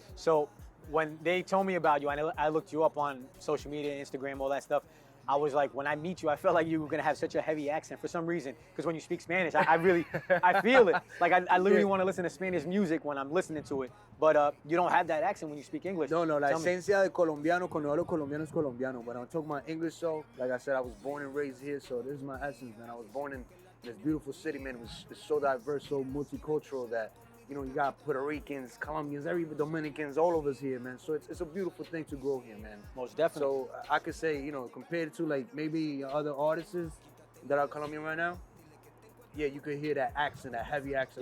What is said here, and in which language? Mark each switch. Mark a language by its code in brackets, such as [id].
[en] So, when they told me about you, I looked you up on social media, Instagram, all that stuff. I was like, when I meet you, I felt like you were gonna have such a heavy accent for some reason. Because when you speak Spanish, I really, I feel it. Like I literally want to listen to Spanish music when I'm listening to it. But you don't have that accent when you speak English. [es] No, la [en] Tell me. [es] esencia de colombiano, cuando hablo colombiano es colombiano. [en] But I'm talking about English, so, like I said, I was born and raised here, so this is my essence, man. I was born in this beautiful city, man. It's so diverse, so multicultural that, you know, you got Puerto Ricans, Colombians, even Dominicans, all of us here, man. So it's a beautiful thing to grow here, man. Most definitely. So I could say, you know, compared to like maybe other artists that are Colombian right now, yeah, you could hear that accent, that heavy accent.